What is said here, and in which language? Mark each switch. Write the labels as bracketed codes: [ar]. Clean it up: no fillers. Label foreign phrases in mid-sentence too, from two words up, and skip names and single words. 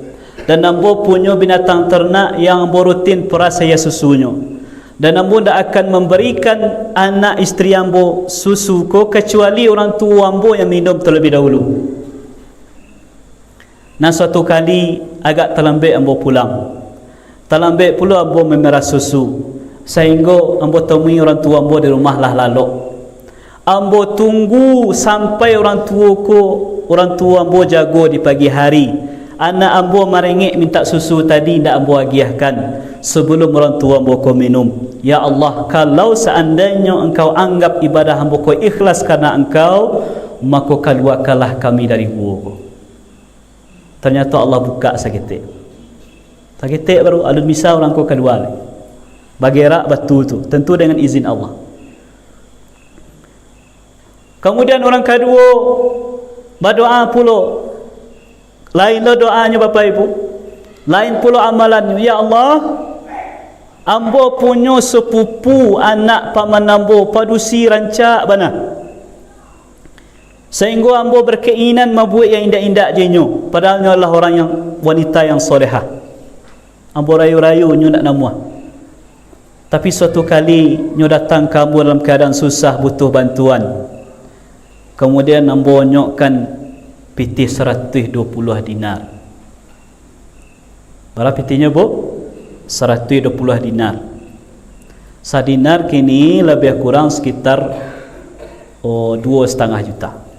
[id] Dan ambo punya binatang ternak yang ambo rutin peras saya susunya. Dan ambo tak akan memberikan anak isteri ambo susu ko kecuali orang tua ambo yang minum terlebih dahulu. Nah suatu kali agak terlambat ambo pulang. Terlambat pula ambo memerah susu. Sehingga ambo temui orang tua ambo di rumah lah lalu. Ambo tunggu sampai orang tua ambo jago di pagi hari. Anak ambo merengek minta susu tadi, [min] ndak ambo agiahkan [id] sebelum orang tua ambo ko minum. [ar] Ya Allah, [id] kalau seandainya engkau anggap ibadah ambo ko ikhlas karena engkau, maka keluarkanlah kami dari gua. Ternyata Allah buka seketik. Seketik baru alun misa orang ko keluar. Bagerak batu tu, tentu dengan izin Allah. Kemudian orang kedua berdoa pula. Lainlah doanya Bapak Ibu, lain pula amalannya. [ar] Ya Allah, [id] ambo punya sepupu anak paman ambo [min] padusi rancak bana, [id] sehingga ambo berkeinginan membuat yang indah-indah jenyo, padahal nyo adalah orang yang wanita yang solehah. [min] Ambo rayu-rayu nyo nak namuah. [id] Tapi suatu kali nyo datang ke ambo dalam keadaan susah, butuh bantuan. Kemudian ambo nyokkan piti 120 dinar. Berapa pitinya bu? 120 dinar. Sadinar kini lebih kurang sekitar 2,5 juta.